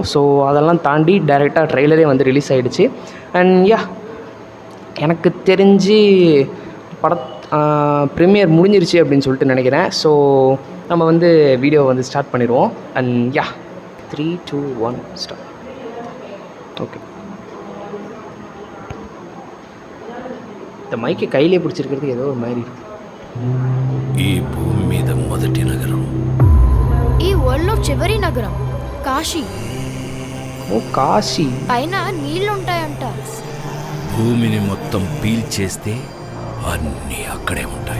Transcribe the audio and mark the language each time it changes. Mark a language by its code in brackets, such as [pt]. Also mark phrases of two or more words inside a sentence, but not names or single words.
[ta] ஸோ அதெல்லாம் தாண்டி டைரெக்டாக ட்ரெய்லரே வந்து ரிலீஸ் ஆகிடுச்சு. [en] and ya, [ta] எனக்கு தெரிஞ்சு ப்ரீமியர் முடிஞ்சிருச்சு அப்படின்னு சொல்லிட்டு நினைக்கிறேன். ஸோ நம்ம வந்து வீடியோ வந்து ஸ்டார்ட் பண்ணிடுவோம். [en] and ya, 3, 2, 1 start. [ta] ஓகே, இந்த மைக்கை கையிலே பிடிச்சிருக்கிறதுக்கு ஏதோ ஒரு மாதிரி இருக்குது. [te] ఈ భూమి మీద మొదటి నగరం ఈ వరల్డ్లో చివరి నగరం కాశీ. ఓ కాశీ. పైన నీళ్లుంటాయంట. భూమిని మొత్తం పీల్చేస్తే అన్నీ అక్కడే ఉంటాయి.